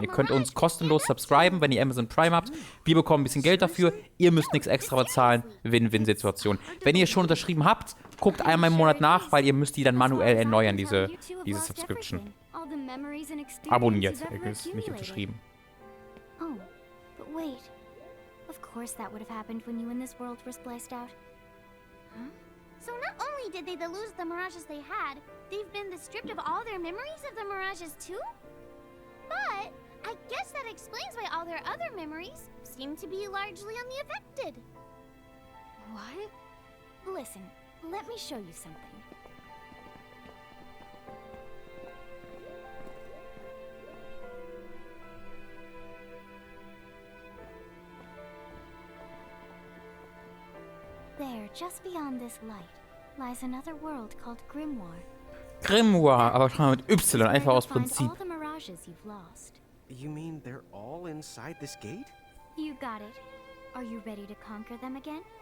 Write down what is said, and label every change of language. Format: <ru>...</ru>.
<de>Ihr könnt uns kostenlos subscriben, wenn ihr Amazon Prime habt. Wir bekommen ein bisschen Geld dafür. Ihr müsst nichts extra bezahlen. Win-Win-Situation. Wenn ihr schon unterschrieben habt, guckt einmal im Monat nach, weil ihr müsst die dann manuell erneuern, diese Subscription. Abonniert, ist nicht unterschrieben.</de> <en>Oh, but wait. Of course that would have happened when you and this world were spliced out. Huh? So not only did they lose the mirages they had, they've been stripped of all their memories of the mirages too? But I guess that explains why all their other memories seem to be largely unaffected. What? Listen, let me show you something. There, just beyond this light, lies another world called Grimoire.</en> <de>Grimoire, aber schon mit Y, einfach aus Prinzip.</de> <en>All the mirages you've lost. You mean they're all inside this gate? You got it. Are you ready to conquer them again?</en>